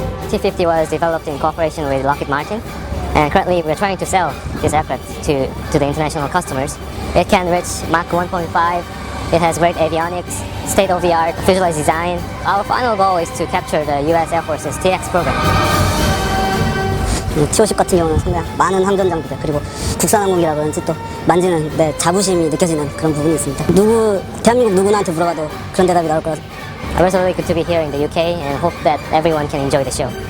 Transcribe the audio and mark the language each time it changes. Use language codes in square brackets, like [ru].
[en] T-50 was developed in cooperation with Lockheed Martin, and currently we're trying to sell this aircraft to the international customers. It can reach Mach 1.5, it has great avionics, state-of-the-art visualized design. Our final goal is to capture the US Air Force's TX program. [ko] T-50 같은 경우는 상당히 많은 항전 장비들 그리고 국산 항공기라든지 또 만지는 자부심이 느껴지는 그런 부분이 있습니다. 대한민국 누구나한테 물어봐도 그런 대답이 나올 거라. [en] We're so really good to be here in the UK and hope that everyone can enjoy the show.